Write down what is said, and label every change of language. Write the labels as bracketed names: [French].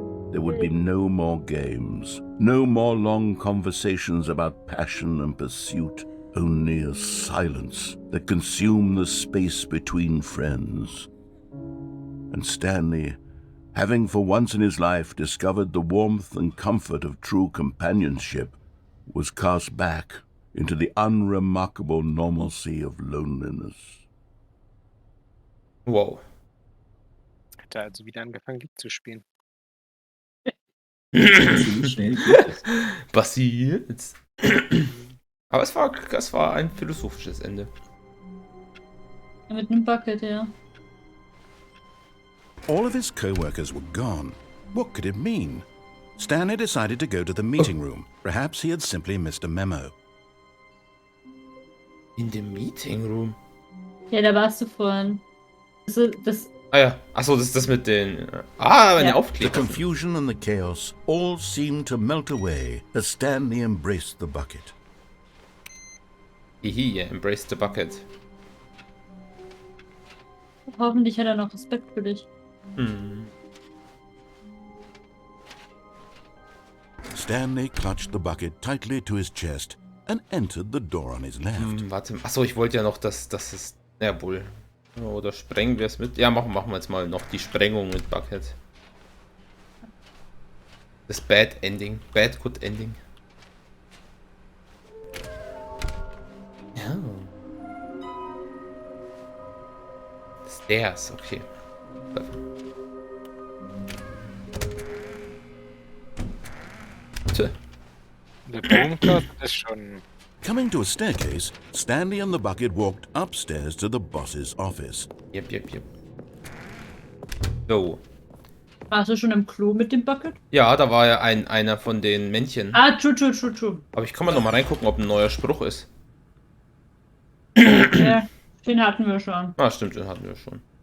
[English] There would be no more games, no more long conversations about passion and pursuit, only a silence that consumed the space between friends. And Stanley, having for once in his life discovered the warmth and comfort of true companionship, was cast back into the unremarkable normalcy of loneliness. Wow. [German] Hat er also wieder angefangen, Lied zu spielen. So schnell geht es. Passiert. Aber es war ein philosophisches Ende. Ja, mit einem Bucket, ja. [English] All of his co-workers were gone. What could it mean? Stanley decided to go to the meeting room. Perhaps he had simply missed a memo. [German] In dem Meeting Room? Ja, da warst du vorhin. Das Ah ja. Achso, das ist das mit den... meine Ja. Aufkleber. [English] confusion and the chaos all seemed to melt away as Stanley embraced the bucket. Hihi, embrace the bucket. [German] hoffentlich hat er noch Respekt für dich. [English] Stanley clutched the bucket tightly to his chest and entered the door on his left. [German] Warte. Achso, ich wollte ja noch, das ist... Ja, wohl. Oder sprengen wir es mit? Ja, machen wir jetzt mal noch die Sprengung mit Bucket. [English] Das Bad Ending. Bad Good Ending. [German] Ja. [English] Stairs, okay. [German] Tja. Der Boomcloud ist schon... [English] Coming to a staircase, Stanley and the bucket walked upstairs to the boss's office. Yep. So. [German] Warst du schon im Klo mit dem Bucket? Ja, da war ja einer von den Männchen. [English] Ah, true. [German] Aber ich kann mal noch mal reingucken, ob ein neuer Spruch ist. Ja, den hatten wir schon. Ah, stimmt, den hatten wir schon.